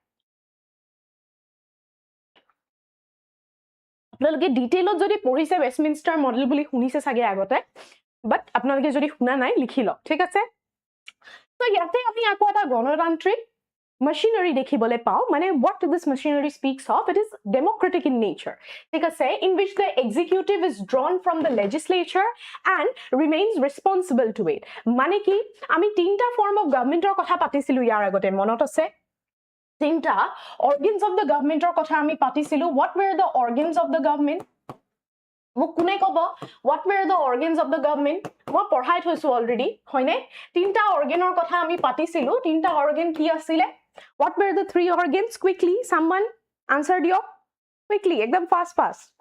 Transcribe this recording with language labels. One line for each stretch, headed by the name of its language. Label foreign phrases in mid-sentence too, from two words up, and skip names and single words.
Assamese: আপোনালোকে ডিটেইলত যদি পঢ়িছে ওয়েস্টমিনস্টাৰ মডেল বুলি শুনিছে সাগে আগতে বাট আপোনালোকে যদি শুনা নাই লিখি লওক ঠিক আছে সো ইয়াতে আমি আকৌ এটা গণতান্ত্ৰিক machinery দেখিবলৈ পাও মানে
English: what this machinery speaks of it is democratic in nature
Assamese: ঠিক আছে
English: in which the executive is drawn from the legislature and remains responsible to it
Assamese: মানে কি আমি তিনটা ফৰ্ম অফ গভৰ্নমেন্টৰ কথা পাতিছিলো ইয়াৰ আগতে মনত আছে তিনটা
English: organs of the governmentৰ
Assamese: কথা আমি পাতিছিলো
English: what were the organs of the government
Assamese: মোক কোনে কব
English: what were the organs of the government
Assamese: মই পঢ়াই থৈছো অলৰেডি হয়নে তিনটা অৰ্গানৰ কথা আমি পাতিছিলো তিনটা অৰ্গান কি আছিল
English: what were the three organs quickly someone answer
Assamese: দিয়ক quickly একদম fast